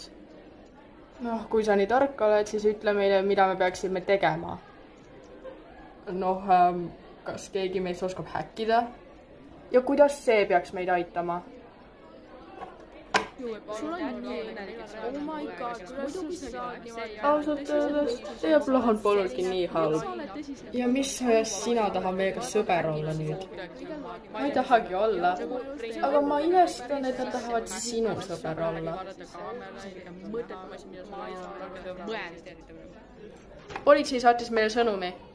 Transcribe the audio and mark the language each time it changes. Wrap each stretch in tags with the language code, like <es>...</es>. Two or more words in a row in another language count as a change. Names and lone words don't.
<et>Noh, kui sa nii tark oled, siis ütle meile, mida me peaksime tegema. Noh, kas keegi meist oskab häkkida? Ja kuidas see peaks meid aitama? Sul on nii õnnelik, et</et> <en>oh my god,</en> <et>kuidas sa saad niimoodi? Ausalt öeldes, teie plaan polnudki nii halb. Ja mis ajast sina taha meiega sõber olla nüüd? Ma ei tahagi olla, aga ma imestan, et nad tahavad sinu sõber olla. Politsei saatis meile sõnumi.</et>